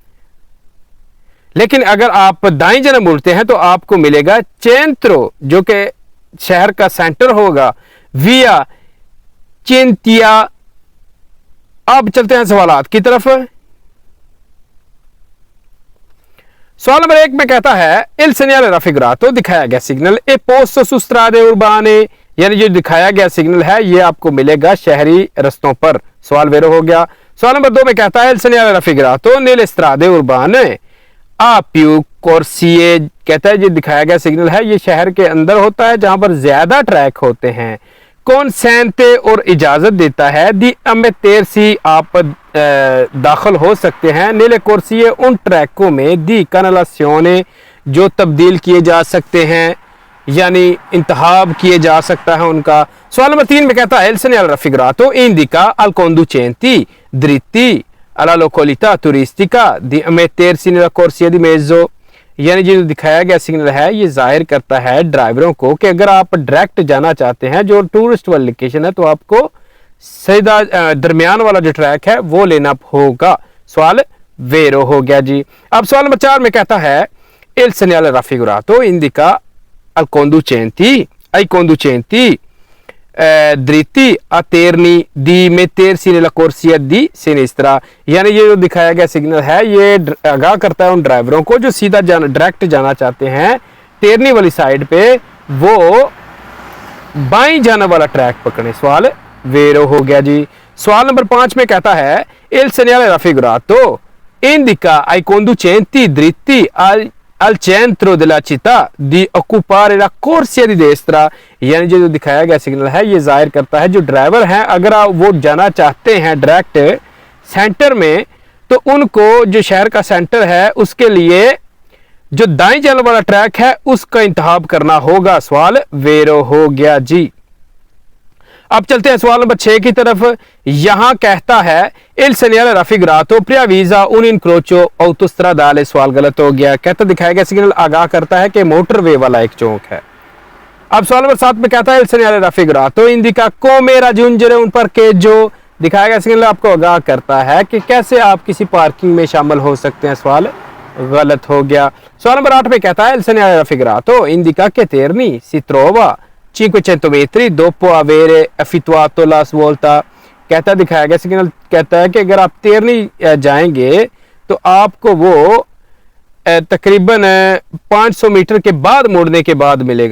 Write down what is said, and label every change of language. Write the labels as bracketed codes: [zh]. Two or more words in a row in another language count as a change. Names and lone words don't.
[hi] लेकिन अगर आप दाईं जानब मुड़ते हैं तो आपको मिलेगा चेंत्रो जो कि शहर का सेंटर होगा, विया चिंतिया। अब चलते हैं सवालात की तरफ। सवाल नंबर 1 में कहता है [it] il segnale raffigurato [hi] दिखाया गया सिग्नल [it] è posto su strade urbane, [hi] यानी जो दिखाया गया सिग्नल है ये आपको मिलेगा शहरी रस्तों पर। सवाल वेरो हो गया। सवाल नंबर 2 में कहता है [it] il segnale raffigurato nelle strade urbane a più corsie, [hi] कहता है जो दिखाया गया सिग्नल है ये शहर के अंदर होता है जहां पर ज्यादा ट्रैक होते हैं। कॉन्सेंटे और इजाजत देता है [it] di immettersi, [hi] आप दाखिल हो सकते हैं नीले कोर्सिए उन ट्रैकों में [it] di canalizzazione [hi] जो तब्दील किए जा सकते हैं, यानी इंतहाब किए जा सकता है उनका। सवाल नंबर 3 में कहता है [it] il segnale raffigurato indica al conducenti dritti alla località turistica di mettersi nella corsia di mezzo, [hi] यानी जो दिखाया गया सिग्नल है ये जाहिर करता है ड्राइवरों को कि अगर आप डायरेक्ट जाना चाहते हैं जो टूरिस्ट वाली लोकेशन है तो आपको सीधा दरमियान वाला जो ट्रैक है वो लेना होगा। सवाल वेरो हो गया जी। अब सवाल नंबर 4 में कहता है [it] il segnale raffigurato indica al conducenti dritti a terni di mettersi nella corsia di sinistra, [hi] यानी ये जो दिखाया गया सिग्नल है ये आगाह करता है उन ड्राइवरों को जो सीधा डायरेक्ट जाना चाहते हैं टेरनी वाली साइड पे वो बाईं जाने वाला ट्रैक पकड़े। सवाल वेरो हो गया जी। सवाल नंबर 5 में कहता है [it] il segnale raffigurato indica ai conducenti dritti al centro della città di occupare la corsia di destra, [hi] यानी जो दिखाया गया सिग्नल है ये जाहिर करता है जो ड्राइवर हैं अगर वो जाना चाहते हैं डायरेक्ट सेंटर में तो उनको जो शहर का सेंटर है उसके लिए जो दाईं जाने वाला ट्रैक है उसका इंतखाब करना होगा। सवाल वेरो हो गया जी। अब चलते हैं सवाल नंबर 6 की तरफ। यहां कहता है [it] il segnale raffigurato preavvisa un incrocio autostradale, [hi] सवाल गलत हो गया। कहता दिखाया गया सिग्नल आगाह करता है कि मोटरवे वाला एक चौक है। अब सवाल नंबर 7 में कहता है [it] il segnale raffigurato indica come raggiungere un parcheggio, [hi] दिखाया गया सिग्नल आपको आगाह करता है कि कैसे आप किसी पार्किंग में शामिल हो सकते हैं। सवाल गलत हो गया। सवाल नंबर 8 में कहता है [it] il segnale raffigurato indica che Terni si trova 500 metri dopo avere effettuato la svolta, [hi] कहता दिखाया गया सिग्नल कहता है कि अगर आप तेरनी जाएंगे तो आपको वो तकरीबन 500 मीटर के बाद मुड़ने के बाद मिलेगा।